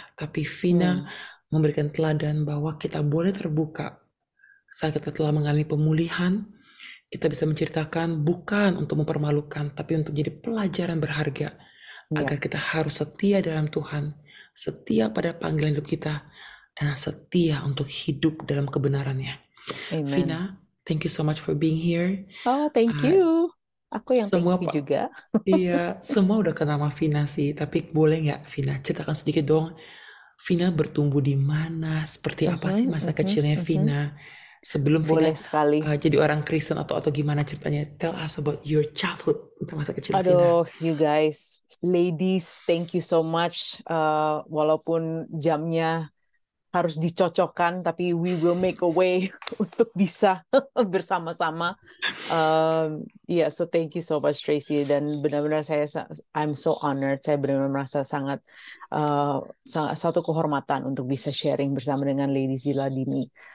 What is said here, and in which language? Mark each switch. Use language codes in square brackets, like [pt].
[id] Tapi Vina memberikan teladan bahwa kita boleh terbuka saat kita telah mengalami pemulihan. Kita bisa menceritakan bukan untuk mempermalukan, tapi untuk jadi pelajaran berharga. Agar kita harus setia dalam Tuhan, setia pada panggilan hidup kita, dan setia untuk hidup dalam kebenarannya. [en] Vina, thank you so much for being here. Oh, thank you. [id] Aku yang semua [en] thank you juga. [id] Iya, semua udah kenal sama Vina sih, tapi boleh nggak Vina ceritakan sedikit dong, Vina bertumbuh di mana, seperti apa sih masa kecilnya Vina? Sebelum Vina jadi orang Kristen atau gimana ceritanya? [en] Tell us about your childhood, [id] masa kecil Vina. [en] Aduh, you guys, ladies, thank you so much. [id] Walaupun jamnya harus dicocokkan, tapi [en] we will make a way [id] untuk bisa bersama-sama. [en] So thank you so much Tracy, [id] dan benar-benar [en] I'm so honored. [id] Saya benar-benar merasa sangat satu kehormatan untuk bisa sharing bersama dengan ladies di Ladimi.